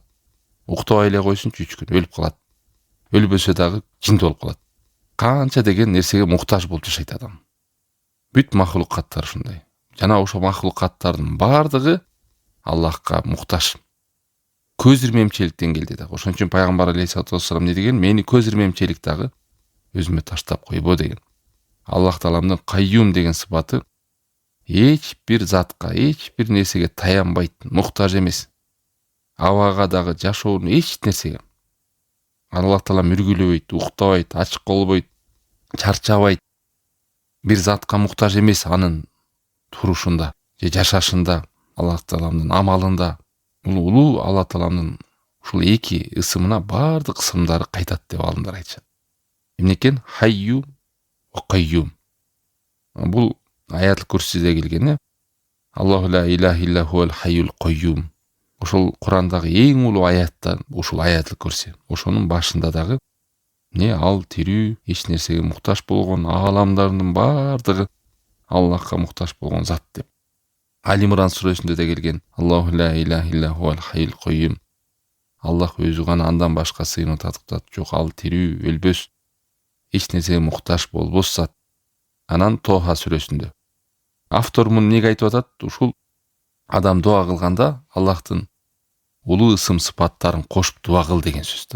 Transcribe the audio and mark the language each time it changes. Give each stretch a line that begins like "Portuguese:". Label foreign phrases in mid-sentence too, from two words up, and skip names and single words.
Kyrgyz: Уктабай эле койсунчу 3 күн өлүп калат. Өлбөсө дагы жинди болуп калат. Канча деген нерсеге муктаж болуп жашайт адам. Бүт махлукаттар ушундай. Жана ошо махлукаттардын бардыгы Аллахка муктаж. Көз ирмемчиликтен келди да. Ошон үчүн пайгамбар
Arabic: عليه الصلاة والسلام
Kyrgyz: не деген? Мени көз ирмемчилик дагы өзүмө таштап койбо деген. Аллах тааламдын кайюм деген сыпаты эч бир затка, эч бир нерсеге таянбайт, муктаж эмес. Абага дагы, жашоонун эч нерсеге. Аллах таалам үргүлөбөйт, уктабайт, ачык болбойт, чарчабайт. Бир затка муктаж эмес анын турушунда, же жашашында, Аллах тааламдын амалында. Улуу Аллах тааламдын ушул эки ысымына бардык ысымдары кайтат деп алымдар айтышат. Эмне экен?
Arabic: حي وقيوم.
Kyrgyz: Бул
Arabic: آية الكرسي
Kyrgyz: келген,
Arabic: الله لا إله إلا هو الحي القيوم.
Kyrgyz: Ошол Курандагы эң улуу аяттан ушул
Arabic: آية الكرسي.
Kyrgyz: Ошонун башында дагы ал тирүү, эч нерсеге муктаж болгон, ааламдардын бардыгы Аллахка муктаж болгон зат деп. Али Имран сүрөсүндө да келген,
Arabic: الله لا إله إلا هو الحي القيوم.
Kyrgyz: Аллах өзү гана, андан башка сыйынуу татыктат жок, ал тирүү, өлбөс, эч нерсеге муктаж болбос зат. Анан Тоха сүрөсүндө. Автор муну эмнеге айтып атат? Ушул адам дуа кылганда Аллахтын улуу ысым сыпаттарын кошуп дуа кыл деген сөз да.